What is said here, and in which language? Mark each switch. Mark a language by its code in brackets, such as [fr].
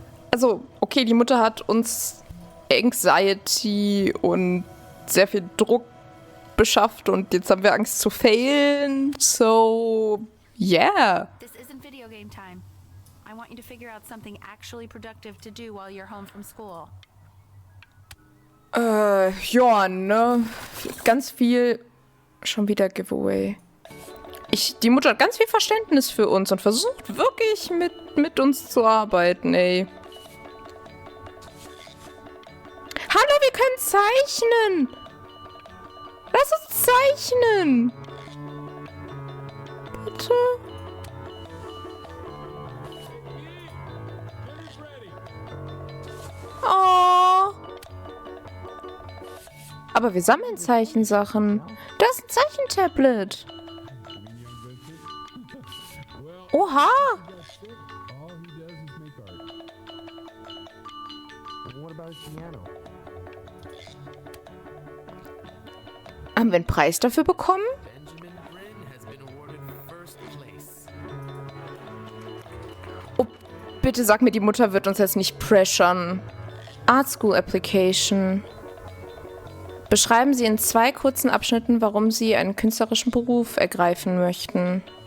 [de] Also, okay, die Mutter hat uns Anxiety und sehr viel Druck beschafft und jetzt haben wir Angst zu failen. [en] So, yeah. This isn't video game time. I want you to figure out something actually productive to do while you're home from school. [de] Ja, ne? Ganz viel schon wieder Giveaway. Die Mutter hat ganz viel Verständnis für uns und versucht wirklich mit uns zu arbeiten, ey. Hallo, wir können zeichnen! Lass uns zeichnen! Bitte? Oh. Aber wir sammeln Zeichensachen. Das ist ein Zeichentablet. Oha! [en] All he does is make art. And what about his piano? [de] Haben wir einen Preis dafür bekommen? Oh, bitte sag mir, die Mutter wird uns jetzt nicht pressern. [en] Art School Application. [de] Beschreiben Sie in 2 kurzen Abschnitten, warum Sie einen künstlerischen Beruf ergreifen möchten.